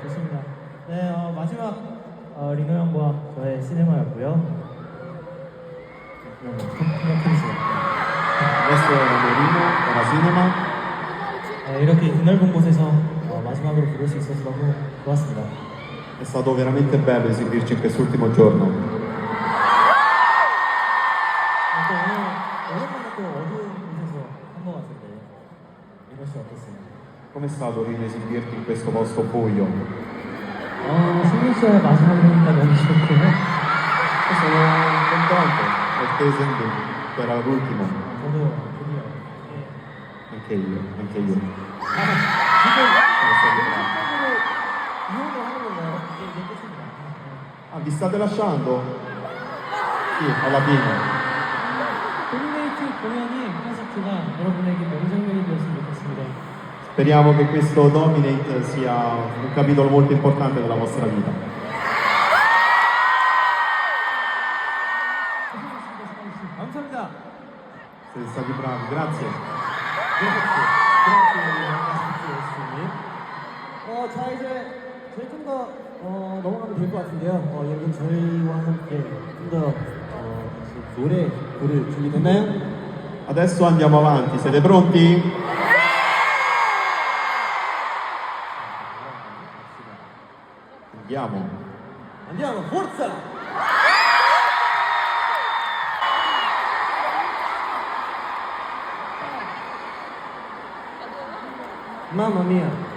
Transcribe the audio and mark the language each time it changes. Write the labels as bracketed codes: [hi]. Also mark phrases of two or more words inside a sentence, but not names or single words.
[ko] 네 마지막 리노 형과 저의 시네마였고요. 생각하겠습니다. [it] Adesso Lorino dalla Cinema. [ko] 이렇게 드넓은 곳에서 마지막으로 부를 수 있어서 너무 좋았습니다. [it] È stato veramente bello esibirci in quest'ultimo giorno. [ko] 또 오랜만에 또 어두운 곳에서 한 것 같은데 이것이 어땠어요? [it] Com'è stato Lorino esibirti in questo posto buio? [ko] 승민 씨의 마지막이니까 너무 좋고요. [it] Sono contento, perché era l'ultimo. [ko] 저도 드디어 [it] Anche io, anche io. [ko] 지금 [it] Sono stato bravo. [ko] 이혼을 하는 건가요? 이제 끝입니다. [it] Ah, vi state lasciando? Sì, alla fine. [ko] 도미네이트 공연이 콘서트가 여러분에게 명장면이 되었으면 좋겠습니다. [it] Speriamo che questo Dominate sia un capitolo molto importante della vostra vita. [ko] 감사합니다. [it] Siete stati bravi, grazie. [ko] 자 이제 저희 좀 더 넘어가면 될 것 같은데요. 여러분 저희와 함께 좀 더 노래 부를 준비됐나요? [it] Adesso andiamo avanti, siete pronti? Andiamo. Andiamo, forza! Mamma mia!